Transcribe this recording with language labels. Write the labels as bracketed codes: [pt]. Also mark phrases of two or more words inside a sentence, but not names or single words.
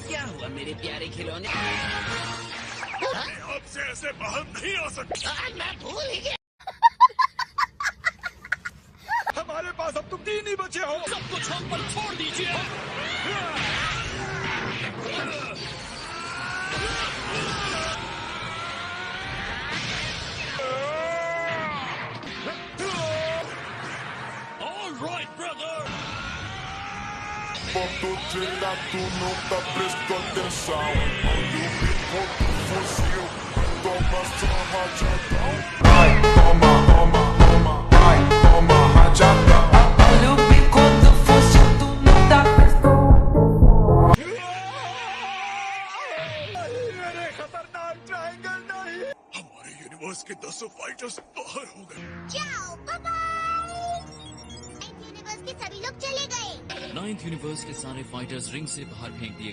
[hi] क्या हुआ मेरे प्यारे खिलौने? अब से ऐसे बाहर नहीं आ सकते। मैं भूल ही गया। हमारे पास अब तुम 3 ही बचे हो। सब कुछ हम पर छोड़ दीजिए। [en] All right, brother. [pt] Quando tirar tu nunca prestou atenção. Quando ficou do fuzil, toma só rajadão. Ai, toma, toma, toma, ai, toma rajadão. Olha o bico do fuzil, tu não dá prestou. [hi] मेरे खतरनाक ट्रायंगल नहीं। हमारे यूनिवर्स के 10 फाइटर्स बाहर हो गए। जाओ, [en] bye bye. [hi] यूनिवर्स के सभी लोग चले गए। 9th यूनिवर्स के सारे फाइटर्स रिंग से बाहर फेंक दिए।